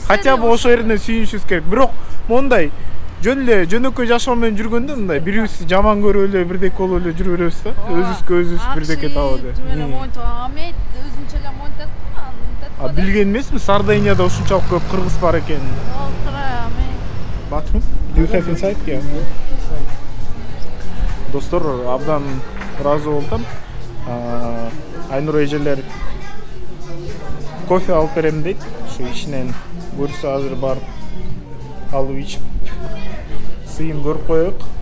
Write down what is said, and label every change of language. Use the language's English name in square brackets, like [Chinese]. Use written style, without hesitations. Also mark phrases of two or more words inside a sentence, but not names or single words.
[Russian] Хотя бы [Kyrgyz] ошо жеринен сүйүнүшүбүз керек. Бирок мондай жөн эле жөнөкөй жашоо менен жүргөндө мындай бирибизди жаман көрүп эле бирдеке болуп эле жүрө беребиз да. Өзүбүзгө өзүбүз бирдеке табып эле. Амет өзүнчө эле монтат. Билген эмесмин Сарданияда ушунчалык көп кыргыз бар экенин. Батым? [English] Do you have inside here? [Kyrgyz] Достор, абдан ыраазы болдум. Айнур эжелер кофе алып берем дейт. Ушу ичинен буюрса азыр барып алып ичип сыйын көрүп коелук.